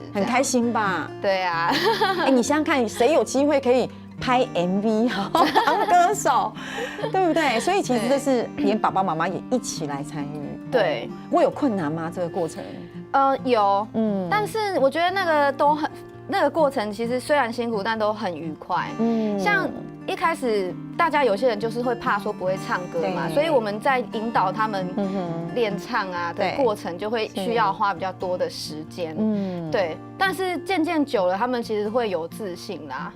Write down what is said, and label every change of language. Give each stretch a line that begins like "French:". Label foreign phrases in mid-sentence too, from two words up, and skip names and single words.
Chinese: 很開心吧？對啊。你想想看，誰有機會可以拍 MV 當歌手，對不對？所以其實這是連爸爸媽媽也一起來參與。對，我有困難嗎？這個過程？有，但是我覺得那個都那个过程其实虽然辛苦，但都很愉快。像一开始大家有些人就是会怕说不会唱歌嘛，所以我们在引导他们练唱啊的过程，就会需要花比较多的时间。对。但是渐渐久了，他们其实会有自信啦。